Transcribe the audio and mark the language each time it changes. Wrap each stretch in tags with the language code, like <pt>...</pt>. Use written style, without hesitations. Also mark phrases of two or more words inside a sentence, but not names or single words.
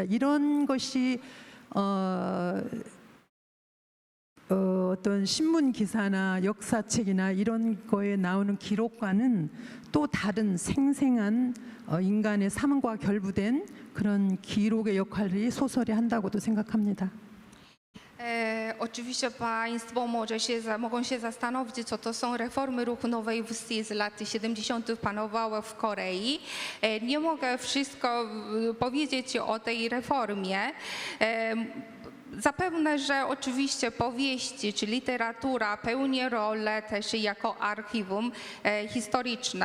<ko>이런 것이 어떤 신문 기사나 역사책이나 이런 거에 나오는 기록과는 또 다른 생생한 인간의 삶과 결부된 그런 기록의 역할을 소설이 한다고도 생각합니다.</ko> <pl>Oczywiście Państwo mogą się zastanowić, co to są reformy ruchu nowej wsi z lat 70. panowały w Korei. Nie mogę wszystko powiedzieć o tej reformie. Zapewne, że oczywiście powieści czy literatura pełni rolę też jako archiwum historyczne.</pl>